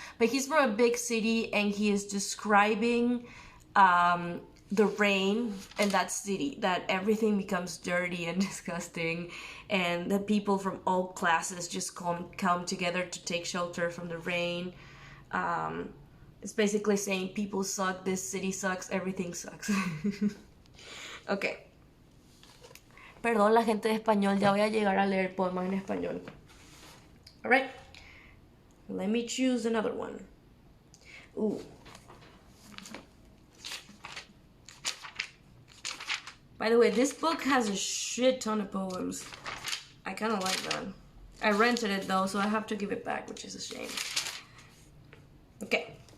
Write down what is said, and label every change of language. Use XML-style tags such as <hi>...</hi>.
<en>But he's from a big city and he is describing the rain in that city. That everything becomes dirty and disgusting. And that people from all classes just come together to take shelter from the rain. It's basically saying people suck, this city sucks, everything sucks. Ok.</en> <es>Perdón la gente de español, ya voy a llegar a leer poemas en español.</es> <en>Alright. Let me choose another one. Ooh. By the way, this book has a shit ton of poems. I kind of like that. I rented it though, so I have to give it back, which is a shame. Okay.</en>